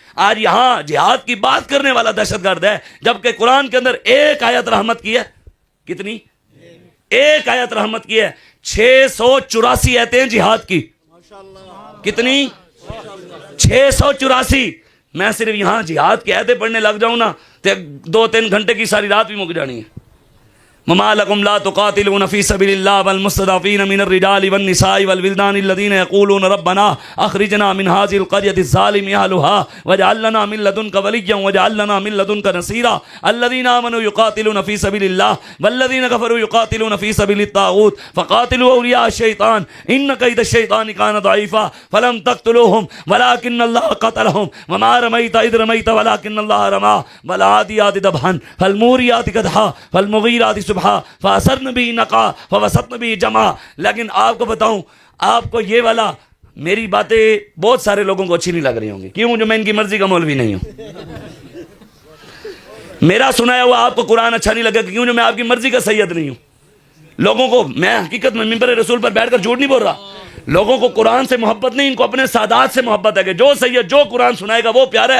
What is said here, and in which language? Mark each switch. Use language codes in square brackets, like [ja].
[ur] آج یہاں جہاد کی بات کرنے والا دہشت گرد ہے، جبکہ قرآن کے اندر ایک آیت رحمت کی ہے. کتنی؟ ایک آیت رحمت کی ہے. 684 آیتیں ہیں جہاد کی. کتنی؟ 684. میں صرف یہاں جہاد کی آیتیں پڑھنے لگ جاؤں نا تو 2-3 گھنٹے کی ساری رات بھی مک جانی ہے. [ar] وما لكم لا تقاتلون في سبيل الله والمستضعفين من الرجال والنساء والولدان الذين يقولون ربنا اخرجنا من هذه القرية الظالم اهلها واجعل لنا من لدنك وليا واجعل لنا من لدنك نصيرا. الذين آمنوا يقاتلون في سبيل الله والذين كفروا يقاتلون في سبيل الطاغوت فقاتلوا أولياء الشيطان إن كيد الشيطان كان ضعيفا فلم تقتلوهم ولكن الله قتلهم وما رميت إذ رميت ولكن الله رمى والعاديات ضبحا فالموريات قدحا فالمغيرات فَأَثَرْنَ بِهِ نَقْعًا فَوَسَطْنَ بِهِ جَمْعًا. [ur] لیکن آپ کو بتاؤں، آپ کو یہ والا میری باتیں بہت سارے لوگوں کو اچھی نہیں لگ رہی ہوں گی. کیوں؟ جو میں ان کی مرضی کا مولوی نہیں ہوں. میرا سنایا ہوا آپ کو قرآن اچھا نہیں لگا، کیوں؟ جو میں آپ کی مرضی کا سید نہیں ہوں. لوگوں کو میں حقیقت میں منبر رسول پر بیٹھ کر جھوٹ نہیں بول رہا. لوگوں کو قرآن سے محبت نہیں، ان کو اپنے سادات سے محبت ہے کہ جو سید جو قرآن سنائے گا وہ پیارا ہے.